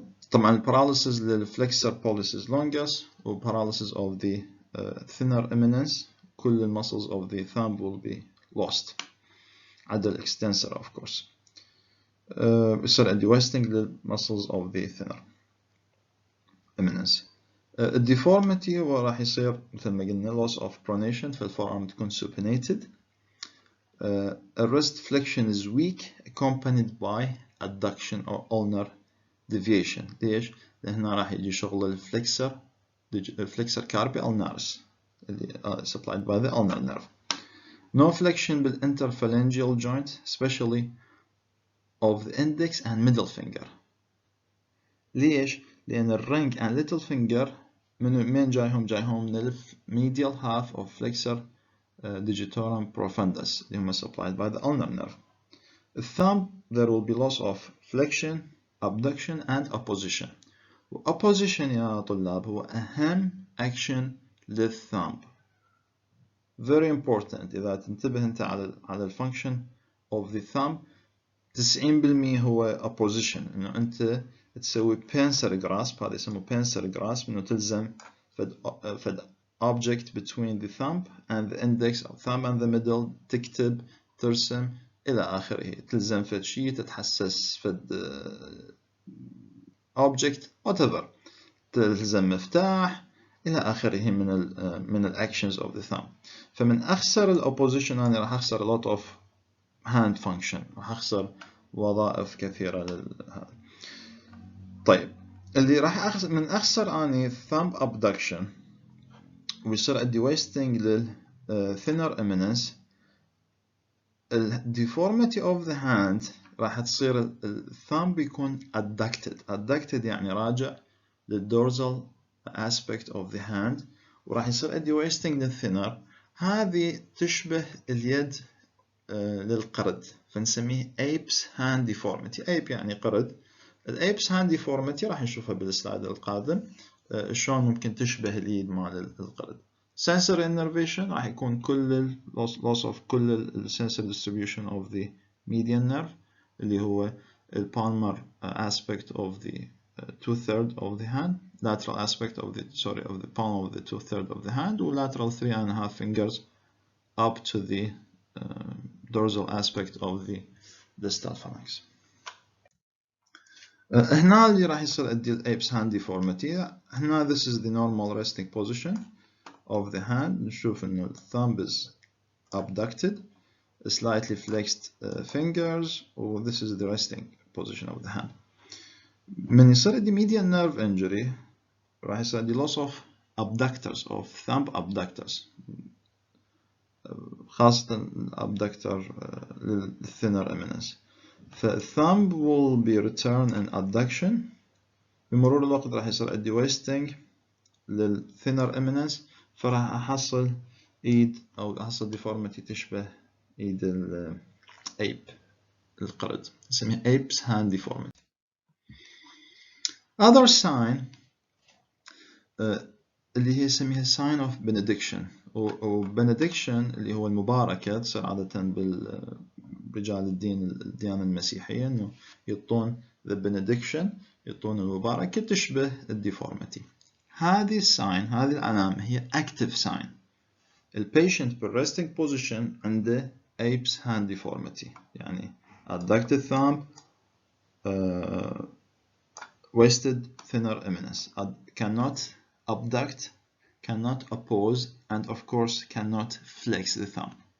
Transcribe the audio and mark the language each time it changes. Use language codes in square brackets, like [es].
[en] طبعا paralysis للflexor pollicis longus و paralysis of the thinner eminence، كل muscles of the thumb will be lost عدا extensor of course. يصير عندي wasting للmuscles of the thinner eminence. [ar] deformity هو راح يصير مثل ما قلنا loss of pronation، فالforearm تكون supinated. [en] wrist flexion is weak accompanied by adduction or ulnar deviation. [ar] ليش؟ لهنا راح يجي شغل الفلكسر carpi ulnaris اللي supplied by the ulnar nerve. [en] No flexion بالinterphalangeal joint especially of the index and middle finger. ليش؟ لأن الring and little finger من جايهم من medial half of flexor digitorum profundus اللي هم supplied by the ulnar nerve. The thumb there will be loss of flexion, abduction and opposition. opposition يا طلاب هو أهم action للthumb. Very important. [ar] إذا تنتبه أنت على الفانكشن of the thumb 90% هو opposition، إنه أنت تسوي pincer grasp، هذا يسموه pincer grasp، إنه تلزم فد object [en] between the thumb and the index [ar] أو thumb and the middle، تكتب، ترسم إلى آخره، تلزم فد شيء، تتحسس فد object whatever، تلزم مفتاح إلى آخره من actions of the thumb. فمن أخسر الopposition أنا راح أخسر [en] a lot of hand function، [ar] راح أخسر وظائف كثيرة لهذا. طيب اللي راح أخسر من أخسر أني thumb abduction ويصير عندي wasting لل thinner eminence. deformity of the hand راح تصير الثumb بيكون adducted يعني راجع للdorsal aspect of the hand، وراح يصير عندي wasting للthinner. هذه تشبه اليد للقرد، فنسميه apes hand deformity. ape يعني قرد. apes hand deformity راح نشوفها بالسلايد القادم شلون ممكن تشبه اليد مال القرد. [en] sensory innervation راح يكون كل loss of كل sensory distribution of the median nerve اللي هو palmar aspect of the 2/3 of the hand, lateral aspect of the palm of the 2/3 of the hand, و lateral 3.5 fingers up to the dorsal aspect of the distal phalanx. [ar] هنا اللي راح يصير عندي apes hand deformity. [en] هنا this is the normal resting position of the hand. نشوف إنه thumb is abducted, slightly flexed fingers, or this is the resting position of the hand. من يصير عندي median nerve injury راح يصير عندي loss of abductors of thumb abductors، خاصة abductor thinner eminence. The thumb will be returned in adduction [ar] بمرور الوقت راح يصير عندي wasting للthinner eminence، فراح أحصل إيد أو أحصل deformity تشبه إيد الأيب، القرد، نسميها ape's hand deformity. Other sign اللي هي يسميها [en] sign of benediction، [ar] و benediction اللي هو المباركة، تصير عادة برجال الديانة المسيحية إنه يعطون the benediction، يعطون المباركة تشبه الديفورميتي. هذه الساين، هذه العلامة هي active sign. [en] البيشنت بالresting position عنده ape's hand deformity، [ar] يعني adducted thumb, [en] wasted thinner eminence, cannot abduct, cannot oppose, and of course cannot flex the thumb.